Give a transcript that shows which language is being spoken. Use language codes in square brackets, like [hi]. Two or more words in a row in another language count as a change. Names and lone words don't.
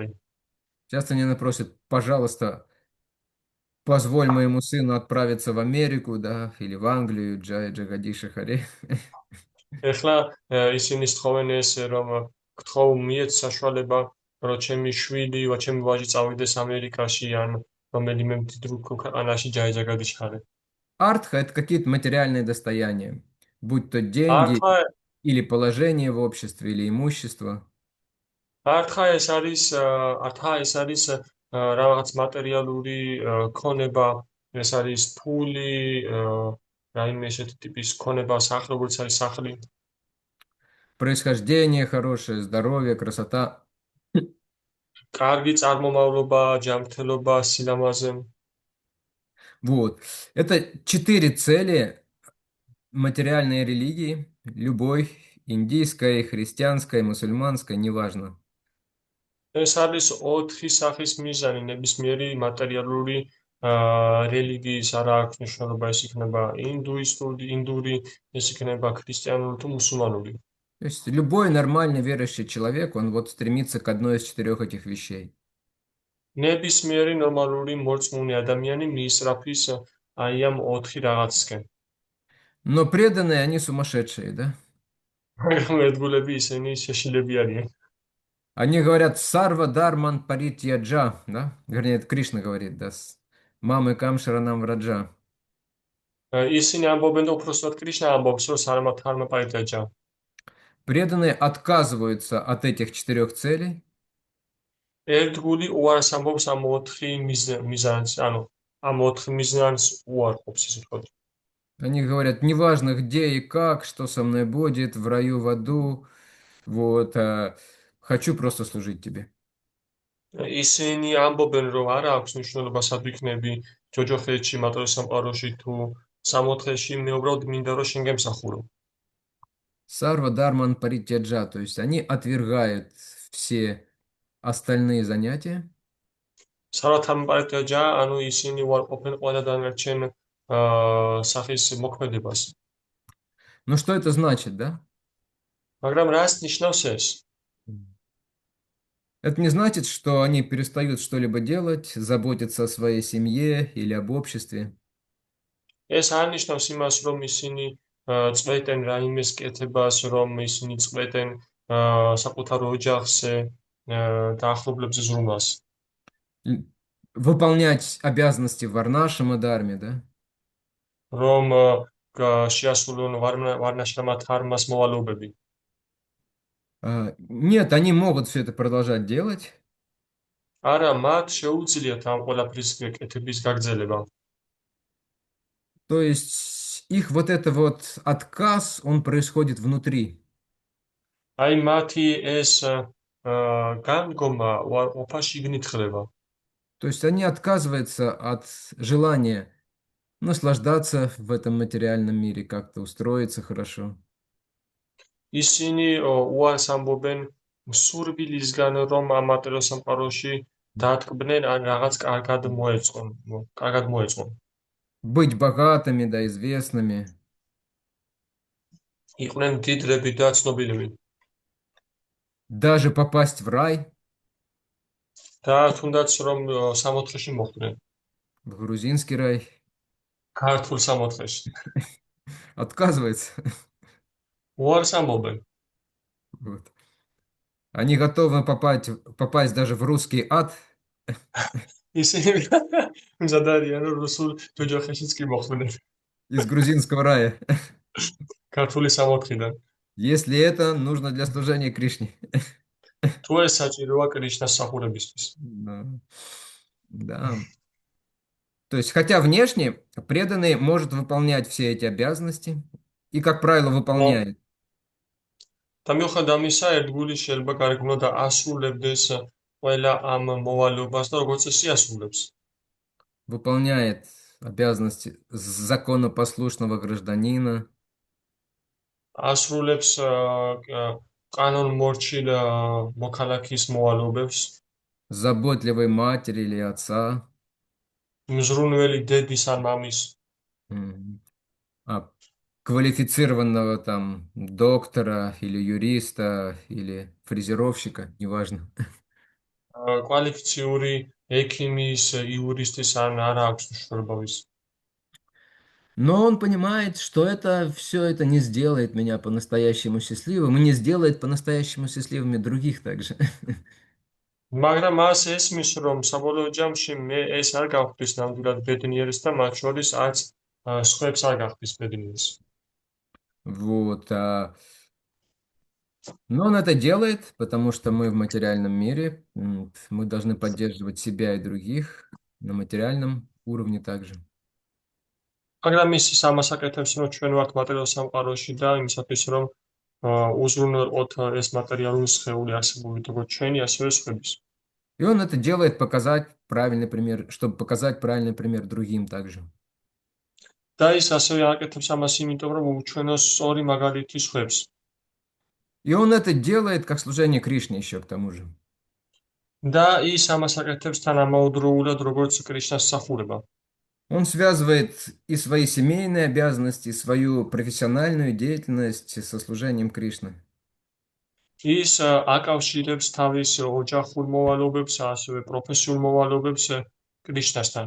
[ru] Часто они просят: «Пожалуйста, позволь моему сыну отправиться в Америку, да, или в Англию, [sa] जय जगदीश हरे». [ka] ეხლა ისინი სთხოვენ ესე რომ გთხოვ მიეც საშუალება რომ ჩემი შვილი ვა ჩემი ვაჟი წავიდეს ამერიკაში ან რომელიმე მდიდრულ ქვეყანაში [sa] जय जगदीश हरे. [ru] Артха — это какие-то материальные достояния, будь то деньги [ka] არტხა [ru] или положение в обществе, или имущество. [ka] არტხა ეს არის რაღაც მატერიალური ქონება, ეს არის ფული, რაიმე ესეთი ტიპის ქონება, სახლი, როგორც არის სახლი. [ru] Происхождение хорошее, здоровье, красота. [ka] კარგი წარმომავლობა, ჯანმრთელობა, სილამაზე. [ru] Вот. Это 4 цели материальной религии, любой, индийской, христианской, мусульманской, неважно. [ka] ეს არის 4 სახის მიზანი ნებისმიერი მატერიალური რელიგიის, არა აქვს მნიშვნელობა ეს იქნება ინდური, ეს იქნება ქრისტიანული თუ მუსულმანური. [ru] То есть любой нормальный верующий человек, он вот стремится к одной из 4 этих вещей. [ka] ნებისმიერი ნორმალური მორწმუნე ადამიანი მიისწრაფის აი ამ 4 რაღაცისკენ. [ru] Но преданные, они сумасшедшие, да? [ka] მაგრამ ერთგულები ისინი შეშილები არიან. [ru] Они говорят [sa] «सर्व धर्मान् परित्यज्य», [ru] да? Вернее, это Кришна говорит, да? [sa] «मामेकं शरणं व्रज». [ka] ისინი ამბობენ და უпростად კრიშნა ამბობს, რომ [sa] सर्व धर्मान् परित्यज्य. [ru] Преданные отказываются от этих 4 целей. [ka] ერთგული უარს ამბობს ამ 4 მიზანს, ანუ ამ 4 მიზანს უარყოფს, ისე ვთქვათ. [ru] Они говорят: «Неважно где и как, что со мной будет, в раю, в аду, вот, хочу просто служить тебе». [ka] ისინი ამბობენ, რომ არა აქვს მნიშვნელობა სად ვიქნები, ჯოჯოხეთში, მატორის სამყაროში თუ სამოთხეში, მე უბრალოდ მინდა რომ შენ გემსახურო. [sa] सर्व धर्मान् परित्यज्य, [ru] то есть они отвергают все остальные занятия. [sa] सर्व धर्मान् परित्यज्य, [ka] ანუ ისინი უარყოფენ ყველა დანარჩენ სახის მოქმედებას. [ru] Ну что это значит, да? [ka] მაგრამ რას ნიშნავს ეს? [ru] Это не значит, что они перестают что-либо делать, заботиться о своей семье или об обществе. [ka] ეს არ ნიშნავს იმას, რომ ისინი წვეტენ რაიმეს კეთებას, რომ ისინი წვეტენ საკუთარ ოჯახზე, დაახლოებლებზე ზრუნვას. [ru] Выполнять обязанности в варнашама дарме, да? [ka] რომ შეასრულონ ვარნაშრამა თარმას მოვალეობები. [ru] Нет, они могут все это продолжать делать. [ka] არა, მათ შეუძლიათ ამ ყველაფრის კეთების გაგრძელება. [ru] То есть их вот это вот отказ, он происходит внутри. [ka] აი მათი ეს განგომა უარყოფაში იგნით ხდება. [ru] То есть они отказываются от желания наслаждаться в этом материальном мире, как-то устроиться хорошо. [ka] ისინი უარს ამბობენ სურვილისგან, რომ ამ მატერიალურ სამყაროში დატკბნენ ან რაღაც კარგად მოეწყონ. [ru] быть богатыми, да, известными. [ka] იყვნენ მდიდრები და ცნობილები. [ru] Даже попасть в рай, [ka] და თუნდაც რომ სამოთხეში მოხვდნენ, [ru] в грузинский рай, [ka] ქართულ სამოთხეში. [ru] отказывается. [ka] უარს ამბობენ. [ru] Вот. Они готовы попасть даже в русский ад, [ka] ისინი მზად არიან რომ რუსულ ჯოჯოხეშიც კი მოხვდნენ, [ru] из грузинского рая, [ka] ქართული სამოთხიდან. [ru] если это нужно для служения Кришне. [ka] თუ ეს საჭიროა კრიშნას სახურებისთვის. [ru] Да. Да. То есть, хотя внешне преданный может выполнять все эти обязанности и, как правило, выполняет. [ka] და მიუხედავად ამისა, ერთგული შეიძლება გარეგნულად და ასრულებდეს ყველა ამ მოვალეობას და როგორც წესი ასრულებს. [ru] Выполняет обязанности законопослушного гражданина, [ka] ასრულებს კანონმორჩილ მოქალაქის მოვალეობებს, [ru] заботливой матери или отца, [ka] მზრუნველი დედის ან მამის, [ru] м, квалифицированного там доктора или юриста или фрезеровщика, неважно. [ka] კვალიფიციური ექიმის, იურისტის ან არა აქვს მნიშვნელობა ვის. [ru] Но он понимает, что это все это не сделает меня по-настоящему счастливым и не сделает по-настоящему счастливыми других также. [ka] მაგრამ მას ესმის, რომ საბოლოო ჯამში მე ეს არ გავხდის ნამდვილად ბედნიერს და მათ შორის არც სხვებს არ გახდის ბედნიერს. [ru] Вот. Но он это делает, потому что мы в материальном мире, мы должны поддерживать себя и других на материальном уровне также. [ka] მაგრამ ის ამას აკეთებს, რომ ჩვენ ვართ მატერიალურ სამყაროში და იმისათვის, რომ უზრუნველყოთ ეს მატერიალური სხეული არსებული როგორც ჩვენი, ასევე სხვების. [ru] И он это делает показать правильный пример, чтобы показать правильный пример другим также. [ka] და ის ასევე აკეთებს ამას იმიტომ, რომ უჩვენოს სწორი მაგალითი სხვებს. [ru] И он это делает как служение Кришне еще к тому же. [ka] და ის ამას აკეთებს თანამედროვულად, როგორც კრიშნას სახურება. [ru] Он связывает и свои семейные обязанности, и свою профессиональную деятельность со служением Кришны. [ka] ის აკავშირებს თავის ოჯახურ მოვალეობებს, ასევე პროფესიულ მოვალეობებს კრიშნასთან.